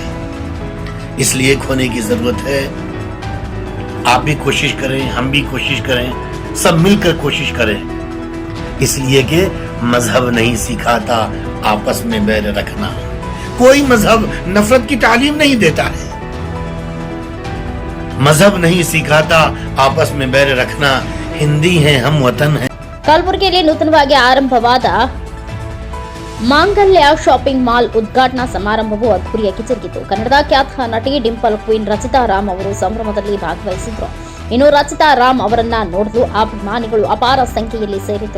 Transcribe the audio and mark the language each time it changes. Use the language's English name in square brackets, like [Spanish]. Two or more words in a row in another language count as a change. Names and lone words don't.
[Hindi] इसलिए एक होने की जरूरत है। आप भी कोशिश करें, हम भी कोशिश करें, सब मिलकर कोशिश करें। इसलिए कि मजहब नहीं सिखाता आपस में बैर रखना। कोई मजहब नफरत की तालीम नहीं देता है। मजहब नहीं सिखाता आपस में बैर रखना, हिंदी हैं हम वतन हैं। [Kannada] ಕಲಬುರಗಿಯಲ್ಲಿ ನೂತನವಾಗಿ ಆರಂಭವಾದ ಮಾಂಗಲ್ಯ ಶಾಪಿಂಗ್ ಮಾಲ್ ಉದ್ಘಾಟನಾ ಸಮಾರಂಭವು ಅದ್ದೂರಿಯಾಗಿ ಜರುಗಿತು. ಕನ್ನಡದ ಖ್ಯಾತ ನಟಿ ಡಿಂಪಲ್ ಕ್ವೀನ್ ರಚಿತಾ ರಾಮ್ ಅವರು ಸಂಭ್ರಮದಲ್ಲಿ ಭಾಗವಹಿಸಿದ್ರು. ಇನ್ನು ರಚಿತಾ ರಾಮ್ ಅವರನ್ನ ನೋಡಲು ಅಭಿಮಾನಿಗಳು ಅಪಾರ ಸಂಖ್ಯೆಯಲ್ಲಿ ಸೇರಿದ್ರು.